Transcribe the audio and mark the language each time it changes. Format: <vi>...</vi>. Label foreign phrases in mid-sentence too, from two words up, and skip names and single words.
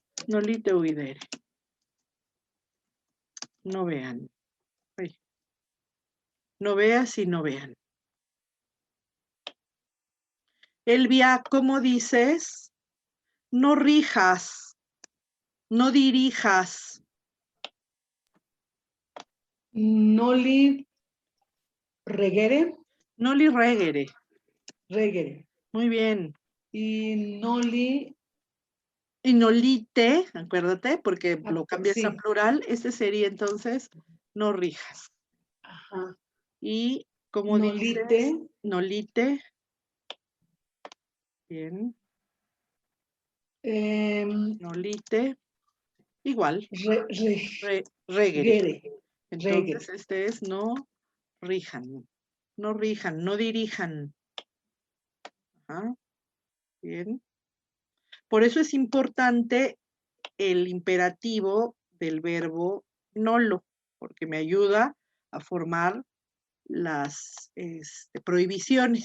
<la>No li te videre.</la> <es>No vean. Ay. No veas y no vean. Elvia, ¿cómo dices? No rijas. No dirijas.</es> <la>Noli regere. Noli regere. Regere.</la> <es>Muy bien. Y noli. Y nolite, acuérdate, porque lo cambias a Sí. plural. Sería entonces no rijas. Ajá. Y como</es> <la>Nolite.</la> <es>dices, nolite. Bien.</es> <la>Nolite.</la> <es>Igual.</es> <la>Regere. Regere.</la> <es>Entonces, es no rijan. No rijan, no dirijan. Ajá. Bien. Por eso es importante el imperativo del verbo nolo, porque me ayuda a formar las prohibiciones.</es>